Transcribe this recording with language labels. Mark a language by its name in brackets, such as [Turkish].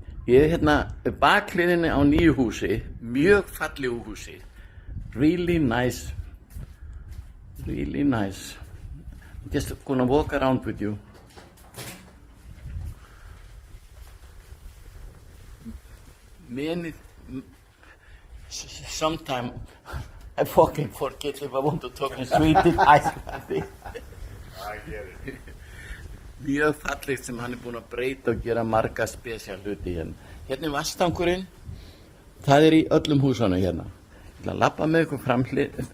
[Icelandic] Ég hérna bakhliðinni á nýju húsi, mjög fallegu húsi. [English] Really nice. Really nice. Just gonna walk around with you. Sometimes I fucking forget if I want to talk in Swedish. I get it. [Icelandic] Mjög fallegt sem hann búinn að breyta og gera marga spesial hluti hérna. Hérna vastangurinn, það í öllum húsunum hérna. Ég ætla að labba með ykkur framhlið.